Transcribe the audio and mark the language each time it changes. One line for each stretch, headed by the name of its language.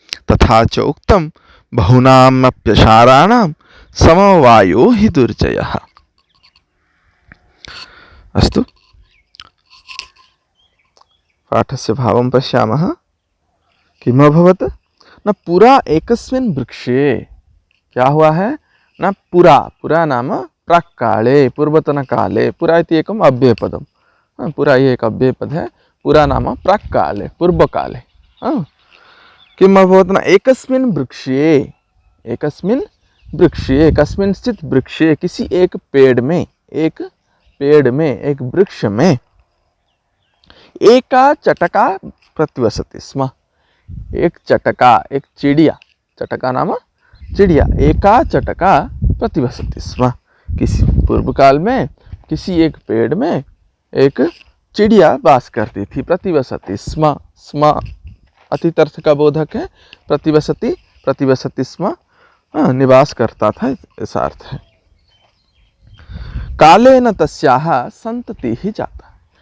Sanskrit: तथा च उक्तं, बहूनामप्यसाराणां समवायो हि दुर्जयः। अस्तु, पाठस्य भावं पश्यामः। किम् अभवत् न, पुरा एकस्मिन् वृक्षे।
Hindi: क्या हुआ है न, पुरा,
Sanskrit: पुरा नाम प्राक्काले, पूर्वतनकाले। पुरा इति एकम् अव्ययपदं।
Hindi: पुरा ये एक अव्ययपद है।
Sanskrit: पुरा नाम प्राक्काले, पूर्वकाले। किम् अभवत् न, एकस्मिन् वृक्षे, एकस्मिन् वृक्षे, कस्मिंश्चित् वृक्षे,
Hindi: किसी एक पेड़ में, एक पेड़ में, एक वृक्ष में,
Sanskrit: एका चटका प्रतिवसति स्म।
Hindi: एक चटका, एक चिड़िया, चटका नाम चिड़िया,
Sanskrit: एका चटका प्रतिवसति स्म।
Hindi: किसी पूर्व काल में किसी एक पेड़ में एक चिड़िया वास करती थी। प्रतिवसति स्म, स्म अतीत अर्थ का बोधक है। प्रतिवसति, प्रतिवसति स्म निवास करता था, ऐसा अर्थ है।
Sanskrit: कालेन तस्याः संतति ही जाता।